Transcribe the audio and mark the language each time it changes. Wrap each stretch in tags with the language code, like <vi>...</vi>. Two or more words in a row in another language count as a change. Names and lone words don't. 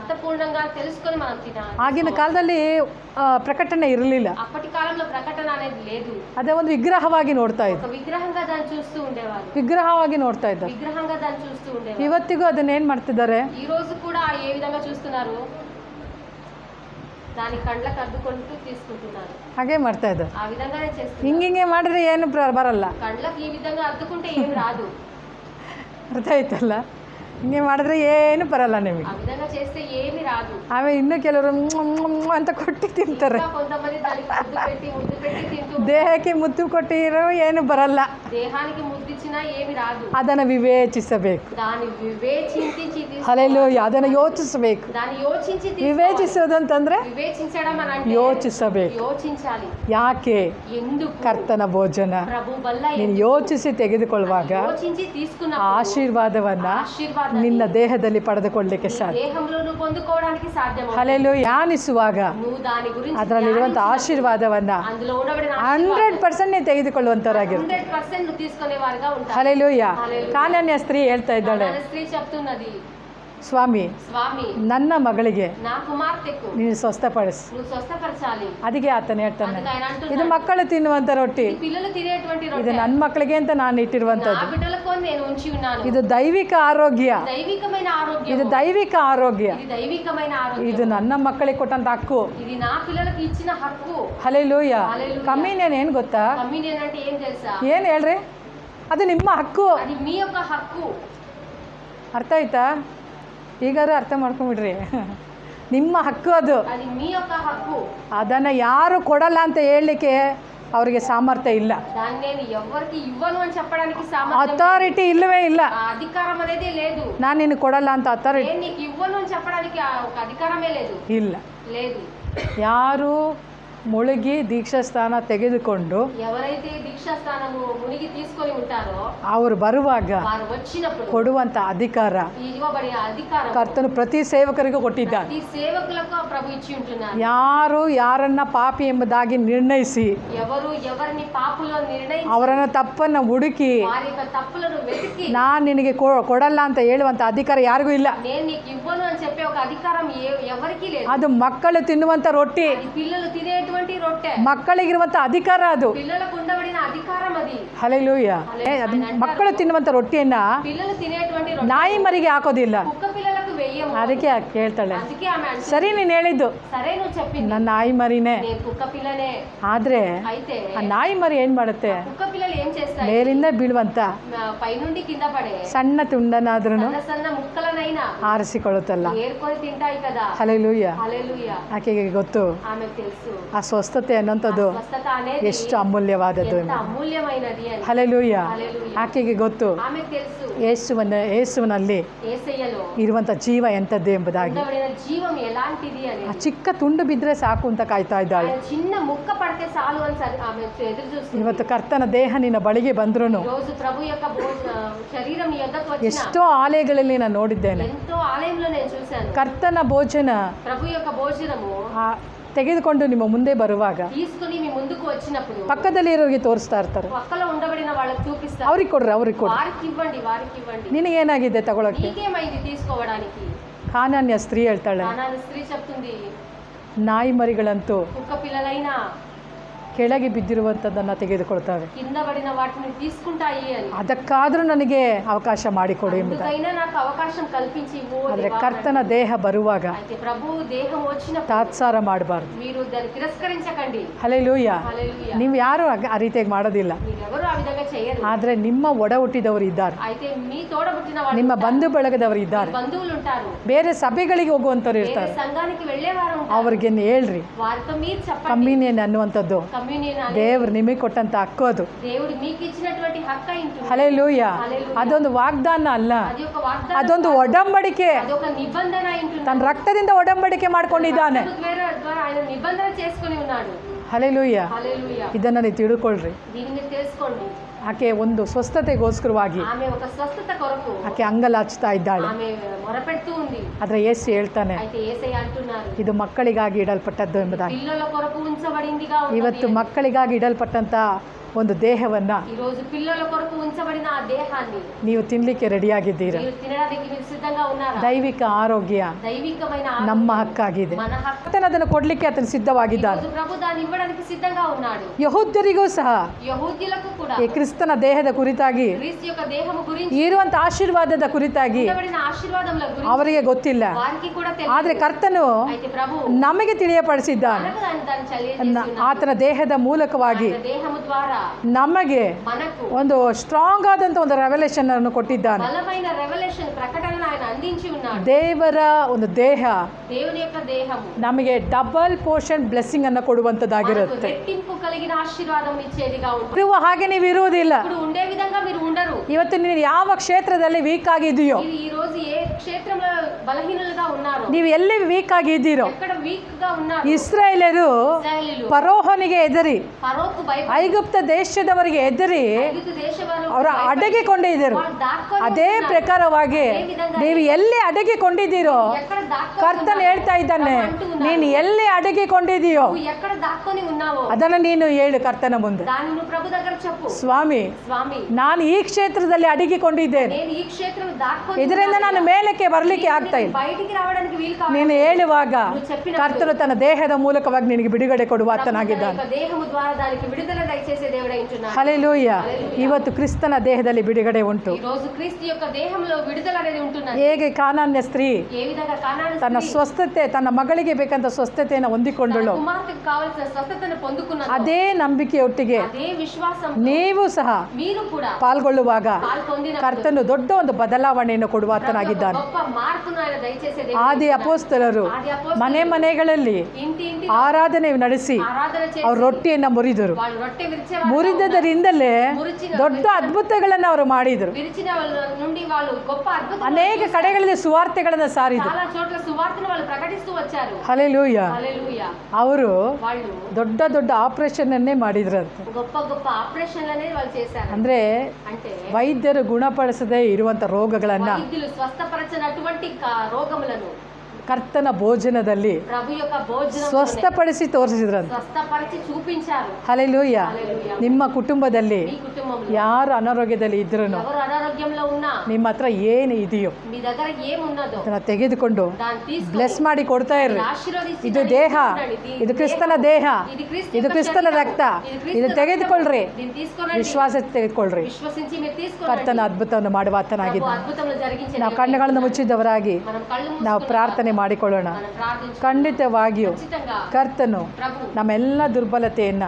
<kn>ಆಗಿನ ಕಾಲದಲ್ಲಿ ಪ್ರಕಟಣೆ ಇರಲಿಲ್ಲ. ಅದೇ ಒಂದು ವಿಗ್ರಹವಾಗಿ ನೋಡ್ತಾ ಇದ್ದ, ವಿಗ್ರಹವಾಗಿ ನೋಡ್ತಾ ಇದ್ದ. ಇವತ್ತಿಗೂ ಅದನ್ನ ಏನ್ ಮಾಡ್ತಿದ್ದಾರೆ?</kn> <te>దాని కళ్ళకు అద్దుకుంటూ తీసుకుంటున్నారు.</te> <kn>ಹಾಗೆ ಮಾಡ್ತಾ ಇದ್ದು.</kn> <te>ఆ విధంగానే చేస్తున్నారు.</te> <kn>ಹಿಂಗೆ ಮಾಡಿದ್ರೆ ಏನು ಬರಲ್ಲ.</kn> <te>కళ్ళకి ఈ విధంగా అద్దుకుంటే ఏం రాదు.</te> <kn>ಅರ್ಥ ಆಯ್ತಲ್ಲ? ಹಿಂಗೆ ಮಾಡಿದ್ರೆ ಏನು ಬರಲ್ಲ ನಿಮಗೆ.</kn> <te>ఆ విధంగా చేస్తే ఏమీ రాదు.</te> <kn>ಆಮೇಲೆ ಇನ್ನೂ ಕೆಲವರು ಅಂತ ಕೊಟ್ಟು ತಿಂತಾರೆ.</kn> <te>కొంతమంది దానికి ముద్దు పెట్టి తింటూ</te> <kn>ದೇಹಕ್ಕೆ ಮುತ್ತು ಕೊಟ್ಟಿರೋ ಏನು ಬರಲ್ಲ.</kn> <te>దేహానికి ముద్దిచ్చినా ఏమీ రాదు.</te> <kn>ಅದನ್ನು ವಿವೇಚಿಸಬೇಕು.</kn> <te>దాన్ని వివేచించి</te> <kn>ಹಲ್ಲೆಲೂಯಾ. ಅದನ್ನು ಯೋಚಿಸಬೇಕು.</kn> <te>దాన్ని యోచించి</te> <kn>ವಿವೇಚಿಸೋದು ಅಂತಂದ್ರೆ</kn> <te>వివేచించడం అని అంటే</te> <kn>ಯೋಚಿಸಬೇಕು.</kn> <te>ಯೋಚಿంచాలి.</te> <kn>ಯಾಕೆ?</kn> <te>ఎందుకు?</te> <kn>ಕರ್ತನ ಭೋಜನ</kn> <te>ప్రభు ಬಲ್ಲ</te> <kn>ನೀನು ಯೋಚಿಸಿ ತೆಗೆದುಕೊಳ್ಳುವಾಗ</kn> <te>ಯೋచించి తీసుకున్న</te> <kn>ಆಶೀರ್ವಾದವನ್ನ ನಿನ್ನ ದೇಹದಲ್ಲಿ ಪಡೆದುಕೊಳ್ಳಲಿಕ್ಕೆ ಸಾಧ್ಯ.</kn> <te>ದೇಹంలో నువ్వు పొందుకోవడానికి సాధ్యమవుతుంది.</te> <kn>ಹಲ್ಲೆಲೂಯಾ. ಧ್ಯಾನಿಸುವಾಗ</kn> <te>నువ్వు దాని గురించి</te> <kn>ಅದರಲ್ಲಿರುವಂಥ ಆಶೀರ್ವಾದವನ್ನ</kn> <te>అందులో ఉండబడిన</te> <kn>100% ನೀವು ತೆಗೆದುಕೊಳ್ಳುವಂತವರಾಗಿರ್ತಾರೆ.</kn> <te>100% నువ్వు తీసుకునేవారుగా ఉంటారు.</te> <kn>ಹಲ್ಲೆಲೂಯಾ. ಕಾನಾನ್ಯ ಸ್ತ್ರೀ ಹೇಳ್ತಾ ಇದ್ದಾಳೆ,</kn> <te>ಸ್ತ್ರೀ చెప్తున్నది,</te> <kn>ಸ್ವಾಮಿ ನನ್ನ ಮಗಳಿಗೆ</kn> <te>నా కుమార్తెకు</te> <kn>ನೀನು ಸ್ವಸ್ಥಪಡಿಸು.</kn> <te>నువ్వు స్వస్థపరచాలి.</te> <kn>ಅದಕ್ಕೆ ಆತನ ಹೇಳ್ತಾನೆ,</kn> <te>అందుకు ఆయన అంటున్నాడు,</te> <kn>ಇದು ಮಕ್ಕಳು ತಿನ್ನುವಂತ ರೊಟ್ಟಿ,</kn> <te>పిల్లలు తినేటువంటి</te> <kn>ಇದು</kn> <te>రొట్టె,</te> <kn>ನನ್ನ మಕ್ಕಳಿಗೆ ಅಂತ ನಾನು</kn> <te>నా</te> <kn>ಇಟ್ಟಿರುವಂತದ್ದು.</kn> <te>బిడ్డలకు నేను ఉంచి ఉన్నాను.</te> <kn>ಇದು ದೈವಿಕ ಆರೋಗ್ಯ,</kn> <te>దైవికమైన ఆరోగ్యం,</te> <kn>ಇದು దైవిక ಆರೋಗ್ಯ,</kn> <te>ఇది దైవికమైన ఆరోగ్యం,</te> <kn>ಇದು ನನ್ನ ಮಕ್ಕಳಿಗೆ ಕೊಟ್ಟಂತ ಹಕ್ಕು.</kn> <te>ఇది నా పిల్లలకు ఇచ్చిన హక్కు.</te> <kn>ಹಲ್ಲೆಲೂಯಾ. ಕಮ್ಯುನಿಯನ್ ಏನು ಗೊತ್ತಾ?</kn> <te>కమ్యూనియన్ అంటే ఏం తెలుసా?</te> <kn>ಏನು ಹೇಳ್ರಿ? ಅದು ನಿಮ್ಮ ಹಕ್ಕು.</kn> <te>అది మీ యొక్క హక్కు.</te> <kn>ಅರ್ಥ ಆಯ್ತಾ? ಈಗಾದ್ರೂ ಅರ್ಥ ಮಾಡ್ಕೊಂಬಿಡ್ರಿ. ನಿಮ್ಮ ಹಕ್ಕು ಅದು.</kn> <te>అది మీ యొక్క హక్కు.</te> <kn>ಅದನ್ನು ಯಾರು ಕೊಡಲ್ಲ ಅಂತ ಹೇಳಲಿಕ್ಕೆ ಅವರಿಗೆ ಸಾಮರ್ಥ್ಯ ಇಲ್ಲ.</kn> <te>దాన్ని నేను ఎవరికి ఇవ్వను అని చెప్పడానికి సామర్థ్యం,</te> <kn>ಅಥಾರಿಟಿ ಇಲ್ಲವೇ ಇಲ್ಲ.</kn> <te>ఆ అధికారం అనేది లేదు.</te> <kn>ನಾನು ನಿನಗೆ ಕೊಡಲ್ಲ ಅಂತ ಅಥಾರಿಟಿ</kn> <te>నేను నీకు ఇవ్వను అని చెప్పడానికి ఒక అధికారమే లేదు.</te> <kn>ಇಲ್ಲ.</kn> <te>లేదు.</te> <kn>ಯಾರು ಮುಳುಗಿ ದೀಕ್ಷಾಸ್ಥಾನ ತೆಗೆದುಕೊಂಡು</kn> <te>ఎవరైతే దీక్షా స్థానము మునిగి తీసుకొని ఉంటారో</te> <kn>ಅವರು ಬರುವಾಗ</kn> <te>వారు వచ్చినప్పుడు</te> <kn>ಕೊಡುವಂತ ಅಧಿಕಾರ</kn> <te>ఇవ్వబడిన అధికారం</te> <kn>ಕರ್ತನು ಪ್ರತಿ ಸೇವಕರಿಗೂ ಕೊಟ್ಟಿದ್ದಾನೆ.</kn> <te>ప్రతి సేవకులకు ప్రభు ఇచ్చి ఉంటున్నారు.</te> <kn>ಯಾರು ಯಾರನ್ನ ಪಾಪಿ ಎಂಬುದಾಗಿ ನಿರ್ಣಯಿಸಿ</kn> <te>ఎవరు ఎవరిని పాపులో నిర్ణయించి</te> <kn>ಅವರನ್ನ ತಪ್ಪನ್ನ ಹುಡುಕಿ</kn> <te>వారి యొక్క తప్పులను వెతికి</te> <kn>ನಾನು ನಿನಗೆ ಕೊಡಲ್ಲ ಅಂತ ಹೇಳುವಂತ ಅಧಿಕಾರ ಯಾರಿಗೂ ಇಲ್ಲ.</kn> <te>నేను నీకు ఇవ్వను అని చెప్పే ఒక అధికారం ఎవరికీ లేదు.</te> <kn>ಅದು ಮಕ್ಕಳು ತಿನ್ನುವಂತ ರೊಟ್ಟಿ,</kn> <te>అది పిల్లలు తినేటువంటి రొట్టె,</te> <kn>ಮಕ್ಕಳಿಗಿರುವಂತ ಅಧಿಕಾರ ಅದು.</kn> <te>పిల్లలకు ఉండబడిన అధికారం అది.</te> <kn>ಹಲ್ಲೆಲೂಯಾ. ಅದು ಮಕ್ಕಳು ತಿನ್ನುವಂತ ರೊಟ್ಟಿಯನ್ನ</kn> <te>పిల్లలు తినేటువంటి రొట్టె</te> <kn>ನಾಯಿ ಮರಿಗೆ ಹಾಕೋದಿಲ್ಲ.</kn> <te>కుక్క పిల్లలకు వెయ్యము.</te> <kn>ಅದಕ್ಕೆ ಕೇಳ್ತಾಳೆ,</kn> <te>అందుకే ఆమె అంటుంది,</te> <kn>ಸರಿ ನೀನು ಹೇಳಿದ್ದು,</kn> <te>సరే నువ్వు చెప్పింది,</te> <kn>ನನ್ನ ನಾಯಿ ಮರಿನೇ.</kn> <te>నేను కుక్క పిల్లనే.</te> <kn>ಆದ್ರೆ</kn> <te>అయితే</te> <kn>ಆ ನಾಯಿ ಮರಿ ಏನ್ ಮಾಡುತ್ತೆ?</kn> <te>కుక్క పిల్లలు ఏం చేస్తాయి?</te> <kn>ಮೇಲಿಂದ ಬೀಳುವಂತ</kn> <te>పైనుండి కింద పడే</te> <kn>ಸಣ್ಣ ತುಂಡನಾದ್ರೂ</kn> <te>సన్న సన్న ముక్కలనైనా</te> <kn>ಆರಿಸಿಕೊಳ್ಳುತ್ತಲ್ಲ.</kn> <te>ఏర్కొని తింటాయి కదా.</te> <kn>ಹಲ್ಲೆಲೂಯಾ.</kn> <te>హల్లెలూయా.</te> <kn>ಆಕೆಗೆ ಗೊತ್ತು</kn> <te>ఆమెకు తెలుసు</te> <kn>ಆ ಸ್ವಸ್ಥತೆ ಅನ್ನೋಂಥದ್ದು</kn> <te>స్వస్థత అనేది</te> <kn>ಎಷ್ಟು ಅಮೂಲ್ಯವಾದದ್ದು.</kn> <te>ఎంత అమూల్యమైనది అని.</te> <kn>ಹಲ್ಲೆಲೂಯಾ.</kn> <te>హల్లెలూయా.</te> <kn>ಆಕೆಗೆ ಗೊತ್ತು</kn> <te>ఆమెకు తెలుసు</te> <kn>ಯೇಸುವಿನಲ್ಲಿ</kn> <te>యేసయ్యలో</te> <kn>ಇರುವಂತ ಜೀವ ಎಂಥದ್ದು ಎಂಬುದಾಗಿ.</kn> <te>ఉండబడిన జీవం ఎలాంటిది అని.</te> <kn>ಆ ಚಿಕ್ಕ ತುಂಡು ಬಿದ್ರೆ ಸಾಕು ಅಂತ ಕಾಯ್ತಾ ಇದ್ದಾಳೆ.</kn> <te>ఆయన చిన్న ముక్క పడితే చాలు అని ఆమె ఎదురు చూస్తుంది.</te> <kn>ಇವತ್ತು ಕರ್ತನ ದೇಹ ನಿನ್ನ ಬಳಿಗೆ ಬಂದ್ರು</kn> <te>రోజు ప్రభు యొక్క శరీరం నీ యొద్దకు వచ్చిన</te> <kn>ಎಷ್ಟೋ ಆಲಯಗಳಲ್ಲಿ ನಾನು ನೋಡಿದ್ದೇನೆ.</kn> <te>ఎంతో ఆలయంలో నేను చూశాను.</te> <kn>ಕರ್ತನ ಭೋಜನ</kn> <te>ప్రభు యొక్క భోజనము</te> <kn>ತೆಗೆದುಕೊಂಡು ನಿಮ್ಮ ಮುಂದೆ ಬರುವಾಗ</kn> <te>తీసుకుని మీ ముందుకు వచ్చినప్పుడు</te> <kn>ಪಕ್ಕದಲ್ಲಿ ಇರೋರಿಗೆ ತೋರಿಸ್ತಾ ಇರ್ತಾರೆ,</kn> <te>పక్కలో ఉండబడిన వాళ్ళకి చూపిస్తారు,</te> <kn>ಅವ್ರಿಗೆ ಕೊಡ್ರಿ, ಅವ್ರಿಗೆ ಕೊಡ್ರಿ,</kn> <te>వారికి ఇవ్వండి, వారికి ఇవ్వండి,</te> <kn>ನಿನಗೇನಾಗಿದೆ ತಗೊಳಕ್ಕೆ.</kn> <te>నీకేమైంది తీసుకోవడానికి.</te> <kn>ಕಾನಾನ್ಯ ಸ್ತ್ರೀ ಹೇಳ್ತಾಳೆ,</kn> <te>కానాను స్త్రీ చెప్తుంది,</te> <kn>ನಾಯಿ ಮರಿಗಳಂತೂ</kn> <te>కుక్క పిల్లలైనా</te> <kn>ಕೆಳಗೆ ಬಿದ್ದಿರುವಂಥದ್ದನ್ನು ತೆಗೆದುಕೊಳ್ತವೆ,</kn> <te>కింద పడిన వాటిని తీసుకుంటాయి అని.</te> <kn>ಅದಕ್ಕಾದ್ರೂ ನನಗೆ ಅವಕಾಶ ಮಾಡಿಕೊಡು ಎಂಬುದಾಗಿ.</kn> <te>అందుకైనా నాకు అవకాశం కల్పించి ఇవ్వు.</te> <kn>ಆದರೆ ಕರ್ತನ ದೇಹ ಬರುವಾಗ</kn> <te>అయితే ప్రభు దేహం వచ్చినప్పుడు</te> <kn>ತಾತ್ಸಾರ ಮಾಡಬಾರ್ದು.</kn> <te>మీరు దాన్ని తిరస్కరించకండి.</te> <kn>ಹಲ್ಲೆಲೂಯಾ.</kn> <te>హల్లెలూయా.</te> <kn>ನೀವು ಯಾರು ಆ ರೀತಿಯಾಗಿ ಮಾಡೋದಿಲ್ಲ.</kn> <te>మీరెవరు ఆ విధంగా చేయరు.</te> <kn>ಆದರೆ ನಿಮ್ಮ ಒಡ ಹುಟ್ಟಿದವರು ಇದ್ದಾರೆ,</kn> <te>అయితే మీ తోడబుట్టిన వాళ్ళు</te> <kn>ನಿಮ್ಮ ಬಂಧು ಬಳಗದವರು ಇದ್ದಾರೆ,</kn> <te>బంధువులు ఉంటారు,</te> <kn>ಬೇರೆ ಸಭೆಗಳಿಗೆ ಹೋಗುವಂಥವ್ರು</kn> <te>వేరే</te> <kn>ಇರ್ತಾರೆ.</kn> <te>సంఘానికి వెళ్ళేవారు ఉంటారు.</te> <kn>ಅವ್ರಿಗೆ ಹೇಳ್ರಿ,</kn> <te>వారితో మీరు చెప్పండి.</te> <kn>ಕಮ್ಯುನಿಯನ್ ಅನ್ನುವಂಥದ್ದು</kn> <te>కమ్యూనియన్ అనేది</te> <kn>ದೇವರು ನಿಮಗೆ ಕೊಟ್ಟಂತ ಹಕ್ಕು ಅದು.</kn> <te>దేవుడు మీకు ఇచ్చినటువంటి హక్కు అయింటుంది.</te> <kn>ಹಲ್ಲೆಲೂಯಾ. ಅದೊಂದು ವಾಗ್ದಾನ ಅಲ್ಲ,</kn> <te>అది ఒక వాగ్దానం,</te> <kn>ಅದೊಂದು ಒಡಂಬಡಿಕೆ.</kn> <te>అది ఒక నిబంధన అయింటుంది.</te> <kn>ತನ್ನ ರಕ್ತದಿಂದ ಒಡಂಬಡಿಕೆ ಮಾಡ್ಕೊಂಡಿದ್ದಾನೆ.</kn> <te>ద్వారా ఆయన నిబంధన చేసుకొని ఉన్నాడు.</te> <kn>ಹಲ್ಲೆಲೂಯಾ.</kn> <te>హల్లెలూయా.</te> <kn>ಇದನ್ನ ನೀವು ತಿಳ್ಕೊಳ್ರಿ.</kn> <te>దీన్ని మీరు తెలుసుకోండి.</te> <kn>ಆಕೆ ಒಂದು ಸ್ವಸ್ಥತೆಗೋಸ್ಕರವಾಗಿ</kn> <te>ఆమె ఒక స్వస్థత కొరకు</te> <kn>ಆಕೆ ಅಂಗಲಾಚ್ತಾ ಇದ್ದಾಳೆ.</kn> <te>ఆమె మొరపెడుతూ ఉంది.</te> <kn>ಆದ್ರೆ ಯೇಸು ಹೇಳ್ತಾನೆ,</kn> <te>అయితే యేసయ్య అంటున్నారు,</te> <kn>ಇದು ಮಕ್ಕಳಿಗಾಗಿ ಇಡಲ್ಪಟ್ಟದ್ದು ಎಂಬುದಾಗಿ.</kn> <te>పిల్లల కొరకు ఉంచబడిందిగా ఉన్నది.</te> <kn>ಇವತ್ತು ಮಕ್ಕಳಿಗಾಗಿ ಇಡಲ್ಪಟ್ಟಂತ ಒಂದು ದೇಹವನ್ನು</kn> <te>ఈ రోజు పిల్లల కొరకు ఉంచబడిన ఆ దేహాన్ని</te> <kn>ನೀವು ತಿನ್ನಲಿಕ್ಕೆ ರೆಡಿಯಾಗಿದ್ದೀರಾ.</kn> <te>మీరు తినడానికి మీరు సిద్ధంగా ఉన్నారా?</te> <kn>ದೈವಿಕ ಆರೋಗ್ಯ</kn> <te>దైవికమైన</te> <kn>ನಮ್ಮ ಹಕ್ಕಾಗಿದೆ.</kn> <te>మన హక్కు.</te> <kn>ಆತನು ಅದನ್ನು ಕೊಡಲಿಕ್ಕೆ ಆತನು ಸಿದ್ಧವಾಗಿದ್ದಾನೆ.</kn> <te>ఈరోజు ప్రభు దాన్ని ఇవ్వడానికి సిద్ధంగా ఉన్నాడు.</te> <kn>ಯಹೂದ್ಯರಿಗೂ ಸಹ</kn> <te>యెహూదీయులకు కూడా</te> <kn>ಈ ಕ್ರಿಸ್ತನ ದೇಹದ ಕುರಿತಾಗಿ</kn> <te>క్రీస్తు యొక్క దేహము గురించి</te> <kn>ಇರುವಂತ ಆಶೀರ್ವಾದದ ಕುರಿತಾಗಿ</kn> <te>ఇవ్వబడిన ఆశీర్వాదముల గురించి</te> <kn>ಅವರಿಗೆ ಗೊತ್ತಿಲ್ಲ.</kn> <te>వారికి కూడా</te> <kn>ಆದರೆ</kn> <te>తెలియదు.</te> <kn>ಕರ್ತನು</kn> <te>అయితే ప్రభు</te> <kn>ನಮಗೆ ತಿಳಿಯಪಡಿಸಿದ್ದಾನೆ.</kn> <te>మనకు దాన్ని తెలియజేస్తున్నాడు.</te> <kn>ಆತನ ದೇಹದ ಮೂಲಕವಾಗಿ</kn> <te>ఆయన దేహము ద్వారా</te> <kn>ನಮಗೆ</kn> <te>మనకు</te> <kn>ಒಂದು ಸ್ಟ್ರಾಂಗ್ ಆದಂತ ಒಂದು ರೆವಲೇಷನ್ ಅನ್ನು ಕೊಟ್ಟಿದ್ದಾನೆ.</kn> <te>బలమైన రెవల్యూషన్ ప్రకటనను ఆయన అందించి ఉన్నాడు.</te> <kn>ದೇವರ ಒಂದು ದೇಹ</kn> <te>దేవుని యొక్క దేహము</te> <kn>ನಮಗೆ</kn> <en>double portion blessing</en> <kn>ಅನ್ನು</kn> <te>మనకు</te> <kn>ಕೊಡುವಂತದ್ದಾಗಿರುತ್ತೆ.</kn> <te>రెట్టింపు కలిగిన ఆశీర్వాదం ఇచ్చేదిగా ఉంటుంది.</te> <kn>ಇರುವ ಹಾಗೆ ನೀವು ಇರುವುದಿಲ್ಲ.</kn> <te>ఇప్పుడు ఉండే విధంగా మీరు ఉండరు.</te> <kn>ಇವತ್ತು ನೀನು ಯಾವ ಕ್ಷೇತ್ರದಲ್ಲಿ ವೀಕ್ ಆಗಿದೆಯೋ,</kn> <te>మీరు ఈ రోజు ఏ క్షేత్రంలో బలహీనులుగా ఉన్నారు,</te> <kn>ನೀವು ಎಲ್ಲಿ ವೀಕ್ ಆಗಿದ್ದೀರೋ,</kn> <te>ఎక్కడ వీక్ గా ఉన్నారు,</te> <kn>ಇಸ್ರಾಯೇಲರು</kn> <te>ఇశ్రాయేలీయులు</te> <kn>ಫರೋಹನಿಗೆ ಎದುರಿ,</kn> <te>ఫరోకు భయపడి</te> <kn>ಐಗುಪ್ತ ದೇಶದವರಿಗೆ ಎದುರಿ</kn> <te>ఐగుప్తు దేశవారు</te> <kn>ಅವರು ಅಡಗಿಕೊಂಡಿದ್ದರು.</kn> <te>వాళ్ళు దాక్కొని</te> <kn>ಅದೇ</kn> <te>ఉన్నారు.</te> <kn>ಪ್ರಕಾರವಾಗಿ ನೀವು ಎಲ್ಲಿ ಅಡಗಿಕೊಂಡಿದ್ದೀರೋ</kn> <te>ఎక్కడ దాక్కొని</te> <kn>ಕರ್ತನ್</kn> <te>ఉన్నావు?</te> <kn>ಹೇಳ್ತಾ ಇದ್ದಾನೆ,</kn> <te>అంటున్నాడు.</te> <kn>ನೀನು ಎಲ್ಲಿ ಅಡಗಿಕೊಂಡಿದೀಯೋ</kn> <te>నువ్వు ఎక్కడ దాక్కొని ఉన్నావో</te> <kn>ಅದನ್ನು ನೀನು ಹೇಳು ಕರ್ತನ ಮುಂದೆ.</kn> <te>దాన్ని నువ్వు ప్రభు దగ్గర చెప్పు.</te> <kn>ಸ್ವಾಮಿ,</kn> <te>స్వామి,</te> <kn>ನಾನು ಈ ಕ್ಷೇತ್ರದಲ್ಲಿ ಅಡಗಿಕೊಂಡಿದ್ದೇನೆ,</kn> <te>నేను ఈ క్షేత్రం దాక్కొని</te> <kn>ಇದರಿಂದ ನಾನು ಮೇಲಕ್ಕೆ ಬರಲಿಕ್ಕೆ ಆಗ್ತಾ ಇಲ್ಲ.</kn> <te>బయటికి రావడానికి వీలు కాదు.</te> <kn>ನೀನು ಹೇಳುವಾಗ</kn> <te>నువ్వు చెప్పినప్పుడు</te> <kn>ಕರ್ತನು ತನ್ನ ದೇಹದ ಮೂಲಕವಾಗಿ ನಿನಗೆ ಬಿಡುಗಡೆ ಕೊಡುವ ಆತನಾಗಿದ್ದಾನೆ.</kn> <te>తన యొక్క దేహము ద్వారా దానికి విడుదల దయచేసే దేవుడై ఉంటున్నాడు.</te> <kn>ಹಲ್ಲೆಲೂಯ. ಇವತ್ತು ಕ್ರಿಸ್ತನ ದೇಹದಲ್ಲಿ ಬಿಡುಗಡೆ ಉಂಟು.</kn> <te>ఈ రోజు క్రీస్తు యొక్క దేహంలో విడుదల అనేది ఉంటున్నది.</te> <kn>ಹೇಗೆ ಕಾನಾನ್ಯ ಸ್ತ್ರೀ</kn> <te>ఏ విధంగా కానాను</te> <kn>ತನ್ನ ಸ್ವಸ್ಥತೆ, ತನ್ನ ಮಗಳಿಗೆ ಬೇಕಂತ ಸ್ವಸ್ಥತೆಯನ್ನು ಹೊಂದಿಕೊಂಡಳು,</kn> <te>కుమార్తెకు కావాల్సిన స్వస్థతను పొందుకున్నది.</te> <kn>ಅದೇ ನಂಬಿಕೆಯೊಟ್ಟಿಗೆ</kn> <te>అదే విశ్వాసం</te> <kn>ನೀವು ಸಹ</kn> <te>మీరు కూడా</te> <kn>ಪಾಲ್ಗೊಳ್ಳುವಾಗ</kn> <te>పాల్పొందినప్పుడు</te> <kn>ಕರ್ತನು ದೊಡ್ಡ ಒಂದು ಬದಲಾವಣೆಯನ್ನು ಕೊಡುವ ಆತನಾಗಿದ್ದಾನೆ.</kn> <te>గొప్ప మార్పును ఆయన దయచేసే దేవుడు.</te> <kn>ಆದಿ ಅಪೋಸ್ತಲರು</kn> <te>ఆది అపోస్తలులు</te> <kn>ಮನೆ ಮನೆಗಳಲ್ಲಿ</kn> <te>ఇంటి ఇంటి</te> <kn>ಆರಾಧನೆ ನಡೆಸಿ</kn> <te>ఆరాధన చేసి</te> <kn>ಅವ್ರು ರೊಟ್ಟಿಯನ್ನು ಮುರಿದರು.</kn> <te>వాళ్ళు రొట్టె విరిచేవారు.</te> <kn>ಮುರಿದದರಿಂದಲೇ</kn> <te>మురిచిన</te> <kn>ದೊಡ್ಡ ಅದ್ಭುತಗಳನ್ನು ಅವರು ಮಾಡಿದರು.</kn> <te>విరిచిన వాళ్ళ నుండి వాళ్ళు గొప్ప అద్భుతం</te> <kn>ಅನೇಕ ಕಡೆಗಳಲ್ಲಿ ಸುವಾರ್ತೆಗಳನ್ನು ಸಾರಿದರು.</kn> <te>చాలా చోట్ల సువార్తను వాళ్ళు ప్రకటిస్తూ వచ్చారు.</te> <kn>ಹಲ್ಲೆಲೂಯ.</kn> <te>హల్లెలూయా.</te> <kn>ಅವರು</kn> <te>వాళ్ళు</te> <kn>ದೊಡ್ಡ ದೊಡ್ಡ ಆಪರೇಷನ್ ಅನ್ನೇ ಮಾಡಿದ್ರಂತೆ.</kn> <te>గొప్ప గొప్ప ఆపరేషన్లు అనేది వాళ్ళు చేశారు.</te> <kn>ಅಂದ್ರೆ</kn> <te>అంటే</te> <kn>ವೈದ್ಯರು ಗುಣಪಡಿಸದೇ ಇರುವಂತ ರೋಗಗಳನ್ನ</kn> <te>వైద్యులు స్వస్థపరచనటువంటి రోగములను</te> <kn>ಕರ್ತನ ಭೋಜನದಲ್ಲಿ</kn> <te>ప్రభు యొక్క భోజనం</te> <kn>ಸ್ವಸ್ಥಪಡಿಸಿ ತೋರಿಸಿದ್ರಂತೆ.</kn> <te>స్వస్థపరిచి చూపించారు.</te> <kn>ಹಲ್ಲೆಲೂಯ.</kn> <te>హల్లెలూయా.</te> <kn>ನಿಮ್ಮ ಕುಟುಂಬದಲ್ಲಿ</kn> <te>మీ కుటుంబంలో</te> <kn>ಯಾರು ಅನಾರೋಗ್ಯದಲ್ಲಿ ಇದ್ರೂ</kn> <te>ఎవరు అనారోగ్యంలో ఉన్నా</te> <kn>ನಿಮ್ಮ ಹತ್ರ ಏನು ಇದೆಯೋ</kn> <te>మీ దగ్గర ఏమున్నదో</te> <kn>ಅದನ್ನ ತೆಗೆದುಕೊಂಡು</kn> <te>దాన్ని తీసుకొని</te> <kn>ಬ್ಲೆಸ್ ಮಾಡಿ ಕೊಡ್ತಾ ಇರ್ರಿ.</kn> <te>ఆశీర్వదించి</te> <kn>ಇದು ದೇಹ, ಇದು ಕ್ರಿಸ್ತನ ದೇಹ,</kn> <te>ఇది క్రీస్తు</te> <kn>ಇದು</kn> <te>యొక్క</te> <kn>ಕ್ರಿಸ್ತನ</kn> <te>శరీరం.</te> <kn>ರಕ್ತ,</kn> <te>ఇది క్రీస్తు</te> <kn>ಇದು</kn> <te>రక్తం.</te> <kn>ತೆಗೆದುಕೊಳ್ಳ್ರಿ.</kn> <te>దీన్ని తీసుకొనండి.</te> <kn>ವಿಶ್ವಾಸ ತೆಗೆದುಕೊಳ್ಳ್ರಿ.</kn> <te>విశ్వసించి మీరు తీసుకోండి.</te> <kn>ಕರ್ತನ ಅದ್ಭುತವನ್ನು ಮಾಡುವ</kn> <te>ప్రభు</te> <kn>ಆತನಾಗಿದ್ದಾನೆ.</kn> <te>అద్భుతములు జరిగించే</te> <kn>ನಾವು ಕಣ್ಣುಗಳನ್ನು ಮುಚ್ಚಿದವರಾಗಿ</kn> <te>మనం కళ్ళు</te> <kn>ನಾವು</kn> <te>మూసుకొని</te> <kn>ಪ್ರಾರ್ಥನೆ ಮಾಡಿಕೊಳ್ಳೋಣ.</kn> <te>మనం ప్రార్థించుకుందాం.</te> <kn>ಖಂಡಿತವಾಗಿಯೂ</kn> <te>ఖచ్చితంగా</te> <kn>ಕರ್ತನು</kn> <te>ప్రభు</te> <kn>ನಮ್ಮೆಲ್ಲ ದುರ್ಬಲತೆಯನ್ನ</kn>